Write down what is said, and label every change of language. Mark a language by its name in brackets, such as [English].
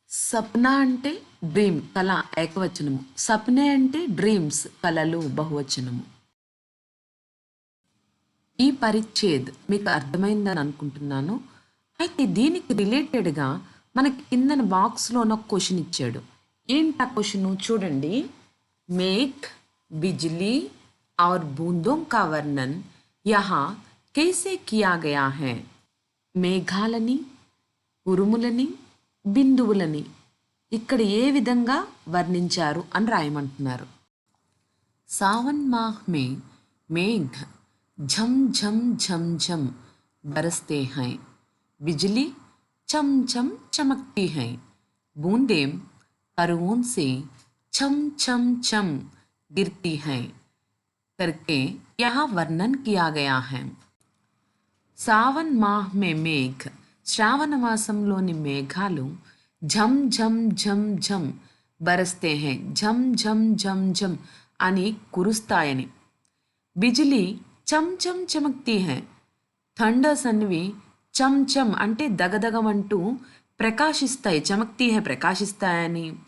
[Telugu] సప్నా అంటే డ్రీమ్, కళ ఏకవచనము. సప్నే అంటే డ్రీమ్స్, కలలు బహువచనము. ఈ పరిచ్ఛేద్ మీకు అర్థమైందని అనుకుంటున్నాను. అయితే దీనికి రిలేటెడ్గా మనకి కిందన బాక్స్లోన ఒక క్వశ్చన్ ఇచ్చాడు. ఏంటి ఆ క్వశ్చన్ చూడండి. [Hindi] మేఘ్, బిజ్లీ और बूंदों का वर्णन यहाँ कैसे किया गया है? [Telugu] మేఘాలని, ఉరుములని, బిందువులని ఇక్కడ ఏ విధంగా వర్ణించారు అని రాయమంటున్నారు. [Hindi] सावन माह में मेघ झम झम झम झम बरसते हैं, बिजली चम चम चमकती है, बूंदें तरुओं से छम छम छम गिरती हैं करके यहाँ वर्णन किया गया है. సావన్ మాహ్ మే మేఘ్, [Telugu] శ్రావణ మాసంలోని మేఘాలు [Hindi] ఝం ఝం ఝం ఝం బరస్తే హై, [Telugu] ఝం ఝం ఝం ఝం అని కురుస్తాయని. [Hindi] బిజిలీ చం చం చమక్తీ హై, [Telugu] థండర్స్ అన్నివి చం చం అంటే దగదగమంటూ ప్రకాశిస్తాయి, [Hindi] చమక్తీ హై [Telugu] ప్రకాశిస్తాయని.